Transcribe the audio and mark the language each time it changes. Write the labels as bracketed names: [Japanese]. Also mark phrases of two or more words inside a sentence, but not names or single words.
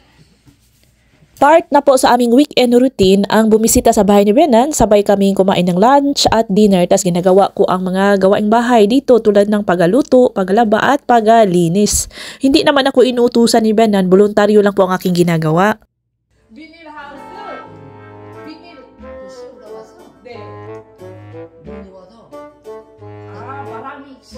[Filipino] Part na po sa aming [English] weekend routine [Filipino] ang bumisita sa bahay ni Benan, sabay kaming kumain ng lunch at dinner, tas ginagawa ko ang mga gawaing bahay dito tulad ng pagluto, paglaba at paglinis. Hindi naman ako inuutusan ni Benan, voluntaryo lang po ang aking ginagawa. [Korean] 비닐 하우스. 비닐 씌우러 와서? 네. 눈이 와서? 바람이